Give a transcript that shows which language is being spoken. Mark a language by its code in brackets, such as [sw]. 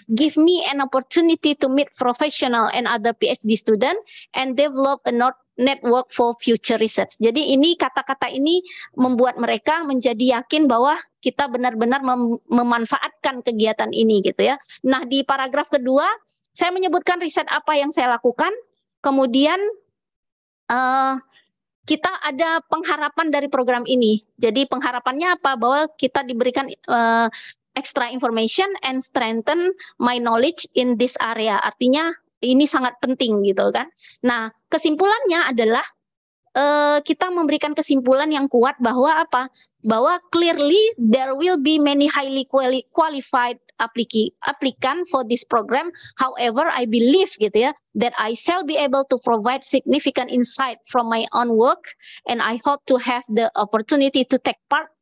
[en] Give me an opportunity to meet professional and other PhD student and develop a network for future research. [id] Jadi ini kata-kata ini membuat mereka menjadi yakin bahwa kita benar-benar memanfaatkan kegiatan ini gitu ya. Nah, di paragraf kedua, saya menyebutkan riset apa yang saya lakukan, kemudian kita ada pengharapan dari program ini. Jadi pengharapannya apa? Bahwa kita diberikan [en] extra information and strengthen my knowledge in this area. [id] Artinya ini sangat penting gitu kan. Nah, kesimpulannya adalah kita memberikan kesimpulan yang kuat bahwa apa? Bahwa [en] clearly there will be many highly qualified applicant for this program. However, I believe [id] gitu ya, [en] that I shall be able to provide significant insight from my own work, and I hope to have the opportunity to take part